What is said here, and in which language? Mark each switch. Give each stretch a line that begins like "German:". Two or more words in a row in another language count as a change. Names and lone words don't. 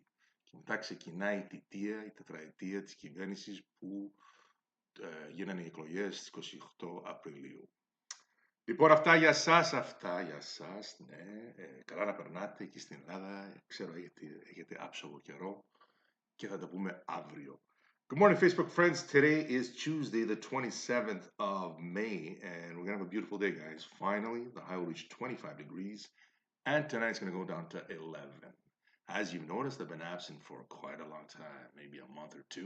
Greek: Και μετά ξεκινάει η θητεία, η τετραετία της κυβέρνησης που γίνανε οι εκλογές στις 28 Απριλίου. Λοιπόν, αυτά για σας, ναι. Καλά να περνάτε εκεί στην Ελλάδα. Ξέρω έχετε άψογο καιρό και θα τα πούμε αύριο.
English: Good morning, Facebook friends. Today is Tuesday, the 27th of May, and we're going to have a beautiful day, guys. Finally, the high will reach 25 degrees, and tonight's going to go down to 11. As you've noticed, I've been absent for quite a long time, maybe a month or two.